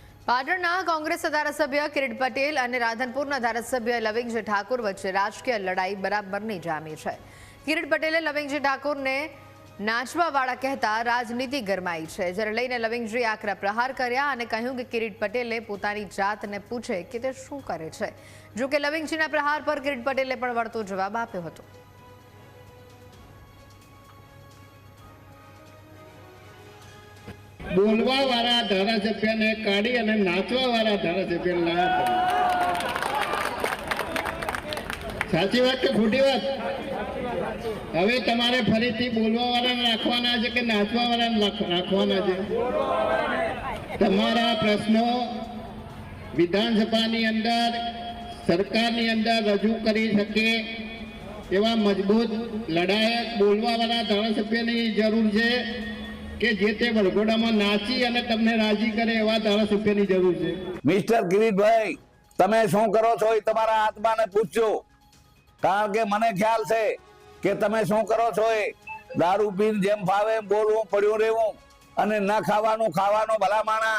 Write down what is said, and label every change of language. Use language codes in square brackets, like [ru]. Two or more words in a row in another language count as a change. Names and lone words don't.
[gu] પાટણના કોંગ્રેસ ધારાસભ્ય કિરીટ પટેલ અને રાધનપુરના ધારાસભ્ય લવિંગજી ઠાકોર વચ્ચે રાજકીય લડાઈ બરાબરની જામી છે। કિરીટ પટેલે લવિંગજી ઠાકોરને નાચવાવાળા કહેતા રાજનીતિ ગરમાઈ છે, જ્યારે લઈને લવિંગજીએ આકરા પ્રહાર કર્યા અને કહ્યું કે કિરીટ પટેલે પોતાની જાતને પૂછે કે તે શું કરે છે। જો કે લવિંગજીના પ્રહાર પર કિરીટ પટેલે પણ વળતો જવાબ આપ્યો હતો। બોલવા વાળા ધારાસભ્ય ને કાઢી ઔર નાચવા વાળા ધારાસભ્ય લાયા। સાચી વાત કે ખોટી વાત? હવે તમારે ફરીથી બોલવા વાળા રાખવાના છે કે નાચવા વાળા રાખવાના છે? તમારા પ્રશ્નો વિધાનસભાની અંદર સરકારની અંદર રજૂ કરી શકે એવા મજબૂત લડાયક બોલવા વાળા ધારાસભ્યની જરૂર છે કે જે તે વરઘોડામાં નાચી અને તમને રાજી કરે એવા ધારાસભ્યની જરૂર છે। મિસ્ટર કિરીટભાઈ, તમે શું કરો છો એ તમારા આત્માને પૂછજો, કારણ કે મને ખ્યાલ છે કે તમે શું કરો છો એ દારૂ પીને જેમ ફાવે એમ બોલવું, પડ્યું રહેવું અને ન ખાવાનું ખાવાનું ભલા માણા।